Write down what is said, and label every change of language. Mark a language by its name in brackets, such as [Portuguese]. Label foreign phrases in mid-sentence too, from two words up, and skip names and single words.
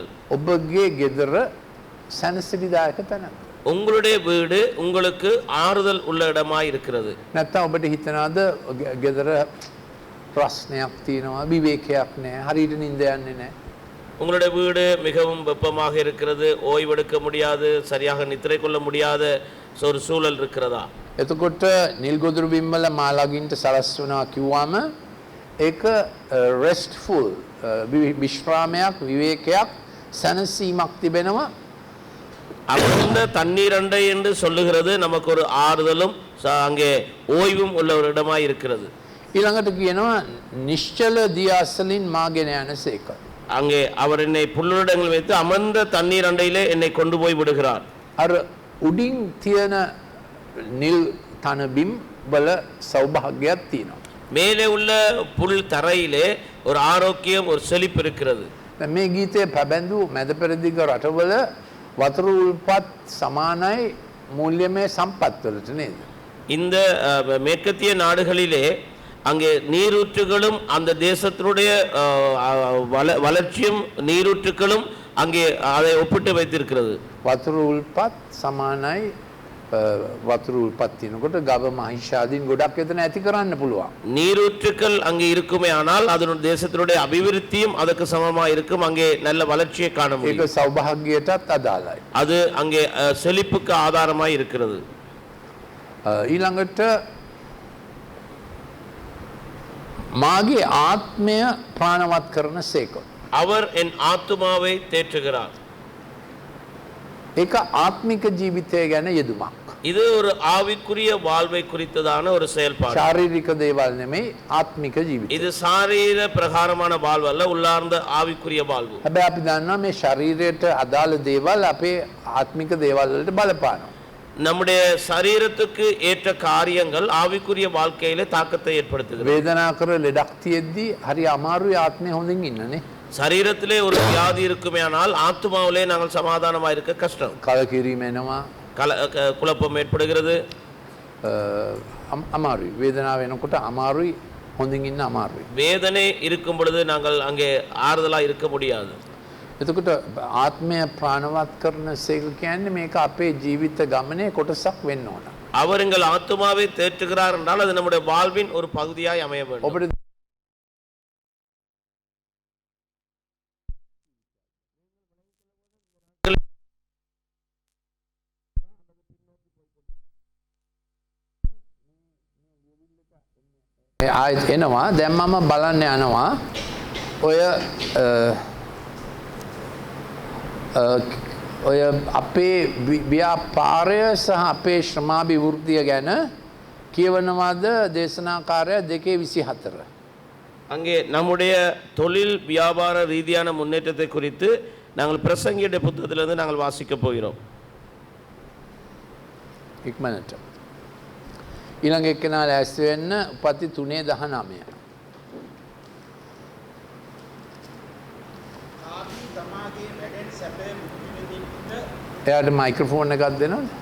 [Sinhala] ඔබගේ ගෙදර සැනසිලිදායක තැනක්. [Tamil] உங்களுடைய வீடு உங்களுக்கு ஆறுதல் உள்ள இடமாய் இருக்கிறது. [Sinhala] නැත්තම් ඔබට හිතනවාද ගෙදර ප්‍රශ්නයක් තියෙනවා, විවේකයක් නැහැ, හරියට නිින්ද යන්නේ නැහැ. [Tamil] உங்களுடைய வீடு மிகவும் வெப்பமாக இருக்கிறது, ஓய்வெடுக்க முடியாது, சரியாக நித்திரை கொள்ள முடியாத ஒரு சூழல் இருக்கிறதா? [Sinhala] එතකොට නිල් ගොදුරු බිම්වල මා ළඟින්ට සලස්වනවා කිව්වම ඒක රෙස්ට්ෆුල්, විශ්‍රාමයක්, විවේකයක්, සැනසීමක් තිබෙනවා. [Tamil] அமர்ந்த தண்ணீர் அண்டை என்று சொல்லுகிறது நமக்கு ஒரு ஆறுதலும் அங்கே ஓய்வும் உள்ள ஒரு இடமாய் இருக்கிறது. [Sinhala] ඊළඟට කියනවා නිශ්චල දියාසලින් මාගෙන යනසේක. [Tamil] அங்கே அவர் என்னை புல்லுடங்கள் வைத்து அமர்ந்த தண்ணீர் அண்டையிலே என்னை கொண்டு போய் விடுகிறார். [Sinhala] අර උඩින් තියෙන නිල් තන බිම් වල සෞභාග්‍යයක් තියෙනවා. [Tamil] மேலே உள்ள புல் தரையிலே ஒரு ஆரோக்கியம், ஒரு செழிப்பு இருக்கிறது. [Sinhala] දැන් මේ ගීතයේ පැබැඳු මැද පෙරදිග රටවල වතුර උල්පත් සමානයි මූල්‍යමය සම්පත් වලට නේද? [Tamil] இந்த மேற்கத்திய நாடுகளிலே அங்கே நீரூற்றுகளும் அந்த தேசத்தினுடைய வளர்ச்சியும் நீரூற்றுகளும் அங்கே அதை ஒப்பிட்டு வைத்திருக்கிறது. [Sinhala] වතුර උල්පත් සමානයි වතුර උල්පත් තියෙනකොට ගව මහිෂාදීන් ගොඩක් එතන ඇති කරන්න පුළුවන්. [Tamil] நீரூற்றுக்கள் அங்கே இருக்குமே ஆனால் அதனுடைய தேசத்தினுடைய அபிவிருத்தியும் அதற்கு சமமாக இருக்கும். அங்கே நல்ல வளர்ச்சியை காண [Sinhala] ඒක [Tamil] முடியும். [Sinhala] සෞභාග්‍යයටත් අදාළයි. [Tamil] அது அங்கே செழிப்புக்கு ஆதாரமாய் இருக்கிறது. [Sinhala] ඊළඟට මාගේ ආත්මය ප්‍රාණවත් කරන සේක. [Tamil] அவர் என் ஆத்துமாவை தேற்றுகிறார். [Sinhala] ඒක ආත්මික ජීවිතය ගැන යෙදුමක්. [Tamil] இது ஒரு ஆவிக்குரிய வாழ்வை குறித்ததான ஒரு செயல்பாடு. [Sinhala] ශාරීරික දේවල් නෙමෙයි ආත්මික ජීවිතය. [Tamil] இது சாரீர பிரகாரமான வாழ்வு அல்ல, உள்ளார்ந்த ஆவிக்குரிய வாழ்வு. [Sinhala] හැබැයි අපි දන්නවා මේ ශරීරයට අදාළ දේවල් අපේ ආත්මික දේවල් වලට බලපානවා. [Tamil] நம்முடைய சரீரத்துக்கு ஏற்ற காரியங்கள் ஆவிக்குரிய வாழ்க்கையில தாக்கத்தை ஏற்படுத்துகிறது. [Sinhala] වේදනා කර ලෙඩක් තියෙද්දි හරි අමාරුයි ආත්මය හොඳින් ඉන්නනේ. [Tamil] சரீரத்திலே ஒரு வியாதி இருக்குமேயானால் ஆத்மாவிலே நாங்கள் சமாதானமாக இருக்க கஷ்டம். [Sinhala] කලකිරීම එනවා. [Tamil] குழப்பம் ஏற்படுகிறது. [Sinhala] අමාරුයි. වේදනාව එනකොට අමාරුයි, හොඳින් ඉන්න අමාරුයි. [Tamil] வேதனை இருக்கும் பொழுது நாங்கள் அங்கே ஆறுதலா இருக்க முடியாது. [Sinhala] එතකොට ආත්මය ප්‍රාණවත් කරන සේක කියන්නේ මේක අපේ ජීවිත ගමනේ කොටසක් වෙන්න ඕන. [Tamil] அவர் எங்கள் ஆத்மாவை தேற்றுகிறார் என்றால் அது நம்முடைய வாழ்வின் ஒரு பகுதியாய் அமைய வேண்டும். [Sinhala] ඔබට ආයෙත් එනවා. දැන් මම බලන්න යනවා ඔය අපේ ව්‍යාපාරය සහ අපේ ශ්‍රමාභිවෘද්ධිය ගැන කියවනවාද දේශනාකාරය 2:24. [Tamil] அங்கே நம்முடைய தொழில் வியாபார ரீதியான முன்னேற்றத்தை குறித்து நாங்கள் பிரசங்கியுடைய புத்தகத்திலிருந்து நாங்கள் வாசிக்க போகிறோம். [Sinhala] ඉක්මනට ඊළඟ එක්කෙනා ලෑස්ති වෙන්න උපති 3:19. එයාට මයික්‍රොෆෝන් එකක් දෙනවද?